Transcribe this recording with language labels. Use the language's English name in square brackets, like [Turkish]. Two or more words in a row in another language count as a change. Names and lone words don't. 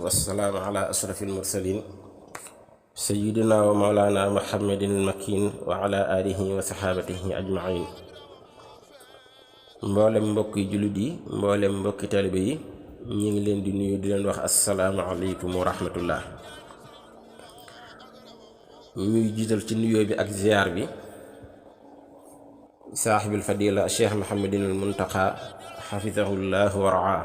[Arabic] والسلام على أشرف المرسلين سيدنا ومولانا محمد المكين وعلى آله وصحابته أجمعين. [Wolof] mboolem mbokki jullit yi, mboolem mbokki taalibe yi, ñi ngi leen di nuyu di leen wax [Arabic] السلام عليكم ورحمة الله. [Wolof] ñuy jiital ci nuyoo bi ak ziyaar bi [Arabic] صاحب الفضيلة [Wolof] cheikh muhammadin al muntaqa [Arabic] حفظه الله ورعاه,